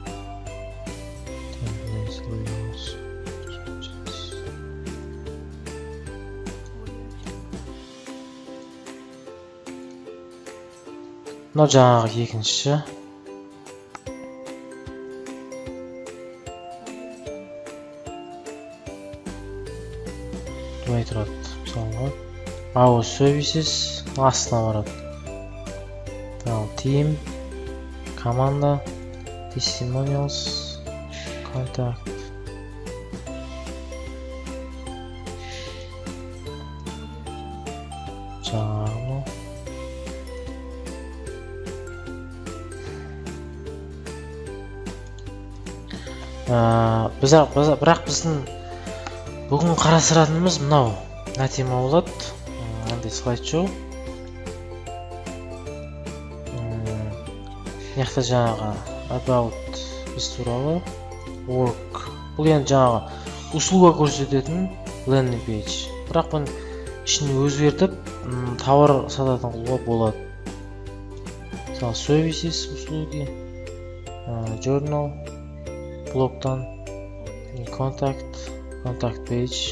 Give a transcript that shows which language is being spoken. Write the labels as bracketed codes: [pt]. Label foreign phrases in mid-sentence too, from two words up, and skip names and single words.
[kk] Мынау жаңағы екінші. Былай тұрады, мысалға. [en] Our services [kk] астына барады. Team, команда, [en] testimonials, contact. [kk] Жаңағы. Бірақ біздің Бүгін қарастыратынымыз мынау тема болады. Мынандай слайд-шоу. Яқта жаңағы about біз туралы, work. Бұл енді жаңағы услуга көрсететін [en] landing page. [kk] Бірақ бұны ішін өзгертіп, тауар сататын қылуға болады. Мысалы, services услуги, journal, блоктан, [en] contact page.